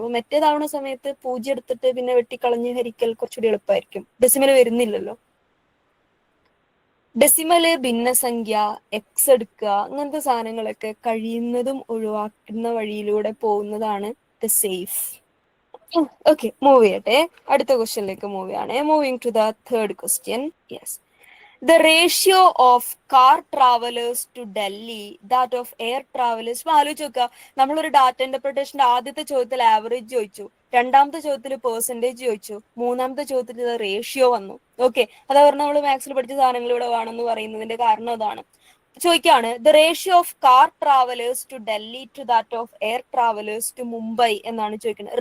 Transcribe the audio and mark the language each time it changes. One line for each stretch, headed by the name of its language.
Malayalam: അപ്പൊ മറ്റേതാവുന്ന സമയത്ത് 0 എടുത്തിട്ട് പിന്നെ വെട്ടിക്കളഞ്ഞ് ഹരിക്കൽ കുറച്ചുകൂടി എളുപ്പമായിരിക്കും. ഡെസിമൽ വരുന്നില്ലല്ലോ. ഡെസിമല്, ഭിന്നസംഖ്യ, എക്സ് എടുക്കുക, അങ്ങനത്തെ സാധനങ്ങളൊക്കെ കഴിയുന്നതും ഒഴിവാക്കുന്ന വഴിയിലൂടെ പോകുന്നതാണ് ദ സേഫ്. ഓക്കെ, മൂവ് ചെയ്യട്ടെ. അടുത്ത ക്വസ്റ്റ്യനിലേക്ക് മൂവ് ചെയ്യാണ്.
English: Moving to the third question. Yes, the ratio of car travelers to Delhi that of air travelers.
Malayalam: ആലോചിച്ച് നോക്കുക, നമ്മളൊരു ഡാറ്റ ഇന്റർപ്രിട്ടേഷന്റെ ആദ്യത്തെ ചോദ്യത്തിൽ ആവറേജ് ചോദിച്ചു, രണ്ടാമത്തെ ചോദ്യത്തിൽ പെർസെന്റേജ് ചോദിച്ചു, മൂന്നാമത്തെ ചോദ്യത്തിൽ റേഷ്യോ വന്നു. ഓക്കെ, അതാ പറഞ്ഞ നമ്മൾ മാത്സിൽ പഠിച്ച സാധനങ്ങൾ ഇവിടെ വേണമെന്ന് പറയുന്നതിന്റെ കാരണം അതാണ്. ചോദിക്കാണ്,
English: the ratio of car travellers to Delhi to that of air travellers to Mumbai
Malayalam: എന്നാണ് ചോദിക്കുന്നത്.